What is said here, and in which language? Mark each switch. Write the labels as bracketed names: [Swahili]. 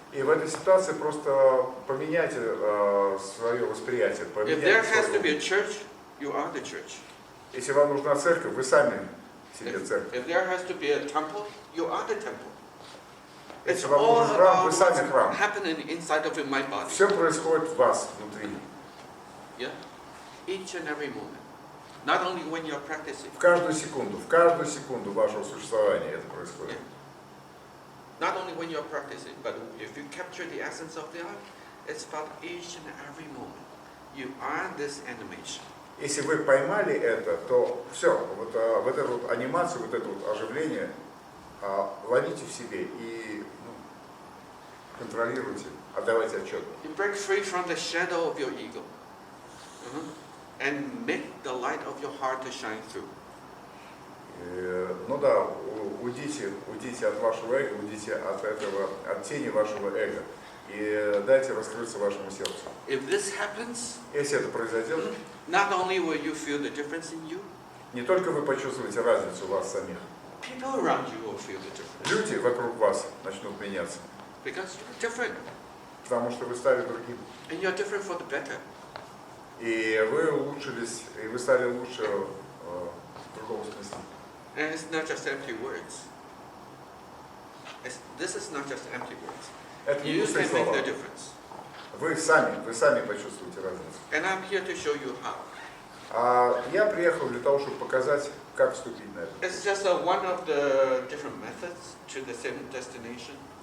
[Russian] И в этой ситуации просто поменяйте свое восприятие. [English] If there has to be a church, you are the church. [Russian] Если вам нужна церковь, вы сами себе церковь. [English] If there has to be a temple, you are the temple. It's [Russian] Если вам [English] all [Russian] нужен храм, [English] about [Russian] вы сами храм. [English] what's happening inside of my body. [Russian] Все происходит в вас внутри. [English] Yeah, each and every moment. Not only when you're practicing. [Russian] В каждую секунду вашего существования это происходит. [English] Not only when you're practicing, but if you capture the essence of the art, it's about each and every moment. You are this animation. [Russian] Если вы поймали это, то все, вот эту вот анимацию, вот это вот оживление ловите в себе и контролируйте, отдавайте отчет. [English] You break free from the shadow of your ego. And make the light of your heart to shine through. [Russian] Ну да, уйдите от вашего эго, уйдите от тени вашего эго и дайте раскрыться вашему сердцу. [English] If this happens, [Russian] Если это произойдет, [English] not only will you feel the difference in you, [Russian] не только вы почувствуете разницу в вас самих, [English] people around you will feel the difference. [Russian] люди вокруг вас начнут меняться, [English] Because you're different. [Russian] потому что вы стали другим. [English] And you're different for the better. [Russian] И вы улучшились, и вы стали лучше в другом смысле. [English] And it's not just empty words. This is not just empty words. [Russian] Это не [English] You [Russian] пустые [English] can make [Russian] слова. [English] the difference. [Russian] Вы сами почувствуете разницу. [English] And I'm here to show you how. [Russian] А я приехал для того, чтобы показать, как вступить на это. [English] It's just one of the different methods to the same destination.